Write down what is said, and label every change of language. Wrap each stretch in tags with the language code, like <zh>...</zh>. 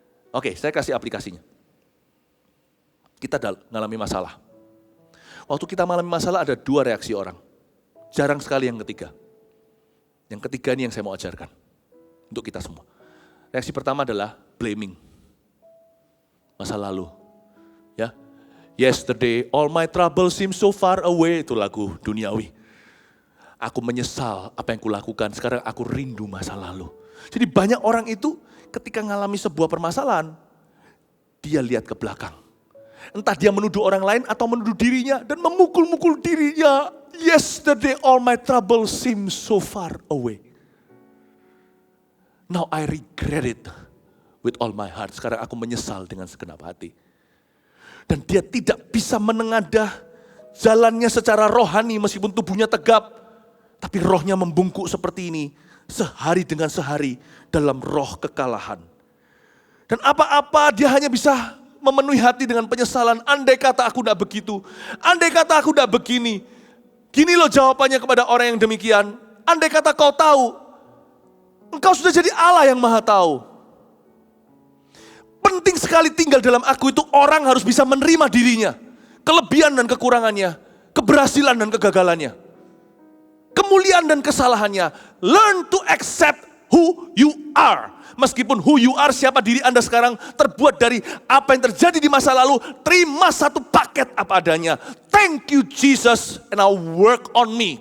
<id>Oke, saya kasih aplikasinya. Kita mengalami masalah. Waktu kita mengalami masalah ada 2 reaksi orang. Jarang sekali yang ketiga. Yang ketiga ini yang saya mau ajarkan. Untuk kita semua. Reaksi pertama adalah blaming. Masa lalu. Ya.</id> <en>Yesterday all my trouble seem so far away.</en> <id>Itu lagu duniawi. Aku menyesal apa yang kulakukan. Sekarang aku rindu masa lalu. Jadi banyak orang itu ketika mengalami sebuah permasalahan. Dia lihat ke belakang. Entah dia menuduh orang lain atau menuduh dirinya. Dan memukul-mukul dirinya.</id> <en>Yesterday all my trouble seem so far away. Now I regret it. With all my heart.</en> <id>Sekarang aku menyesal dengan segenap hati. Dan dia tidak bisa menengadah jalannya secara rohani meskipun tubuhnya tegap. Tapi rohnya membungkuk seperti ini. Sehari dengan sehari dalam roh kekalahan. Dan apa-apa dia hanya bisa memenuhi hati dengan penyesalan. Andai kata aku tidak begitu. Andai kata aku tidak begini. Gini loh jawabannya kepada orang yang demikian. Andai kata kau tahu. Engkau sudah jadi Allah yang maha tahu. Penting sekali tinggal dalam aku itu orang harus bisa menerima dirinya. Kelebihan dan kekurangannya. Keberhasilan dan kegagalannya. Kemuliaan dan kesalahannya.</id> <en>Learn to accept who you are.</en> <id>Meskipun</id> <en>who you are,</en> <id>siapa diri Anda sekarang terbuat dari apa yang terjadi di masa lalu. Terima satu paket apa adanya.</id> <en>Thank you Jesus and I'll work on me.</en>